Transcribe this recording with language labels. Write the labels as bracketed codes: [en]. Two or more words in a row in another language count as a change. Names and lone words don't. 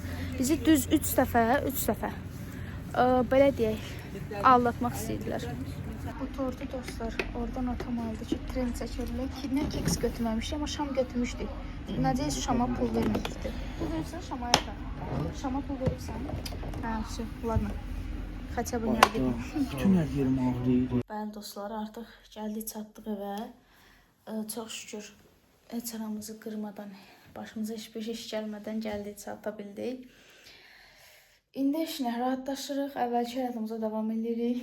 [az] Bizi düz 3 dəfə belə deyək, aldatmaq istəyirdilər. Bu tortu dostlar, oradan atam aldı ki, tren çəkirlər ki, nə keks götürməmişdik, amma şam götürmüşdük. Necə şama pul vermişdik. Pul verirsən şamaya da. Şama pul verirsən. Hə, [ru] ладно. Хотя бы не один. [az] bütün hər yerim ağrıyır. Bəli dostlar, artıq gəldik, çatdıq evə. Çox şükür heç aramızı qırmadan, başımıza heç bir iş gəlmədən gəldik, çata bildik. İndi işinə rahatlaşırıq, əvvəlki həyatımıza davam edirik.